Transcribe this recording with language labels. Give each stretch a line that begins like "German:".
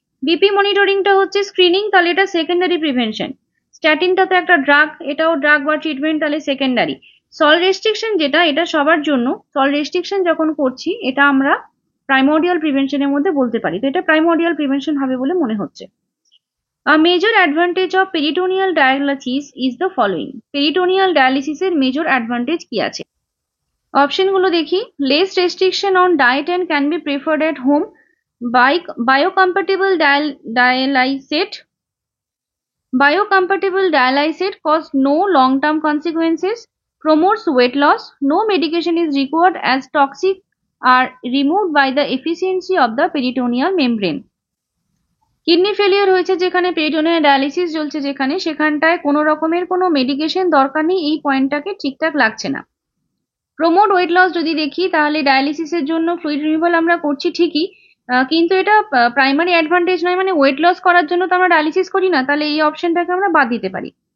Bangla: BP মনিটরিংটা হচ্ছে screening, তাহলে এটা সেকেন্ডারি প্রিভেনশন। স্ট্যাটিনটা তো একটা ড্রাগ, এটাও ড্রাগ বা ট্রিটমেন্ট, তাহলে সেকেন্ডারি। সল্ট রেস্ট্রিকশন যেটা, এটা সবার জন্য, সল্ট রেস্ট্রিকশন যখন করছি এটা আমরা প্রাইমোডিয়াল প্রিভেনশনের মধ্যে বলতে পারি, তো এটা প্রাইমোডিয়াল প্রিভেনশন হবে বলে মনে হচ্ছে।
English: A major advantage of peritoneal dialysis is the following.
Bangla: Peritoneal dialysis এর মেজর অ্যাডভান্টেজ কি আছে? অপশনগুলো দেখি।
English: Less restriction on diet and can be preferred at home. Biocompatible dialysate. Biocompatible dialysate cause no long-term consequences. Promotes weight loss. No medication is required as toxic are removed by the efficiency of the peritoneal membrane.
Bangla: Kidney failure হয়েছে যেখানে, peritoneal dialysis চলছে যেখানে, সেখানটায় কোনো রকমের কোনো medication দরকার নেই, এই পয়েন্টটাকে ঠিকঠাক লাগছে না। প্রমোট ওয়েট লস যদি দেখি, তাহলে ডায়ালিসিসের জন্য ফ্লুইড রিমুভাল আমরা করছি ঠিকই, কিন্তু এটা প্রাইমারি অ্যাডভান্টেজ নয়, মানে ওয়েট লস করার জন্য তো আমরা ডায়ালিসিস করি না, তাহলে এই অপশনটাকে আমরা বাদ দিতে পারি।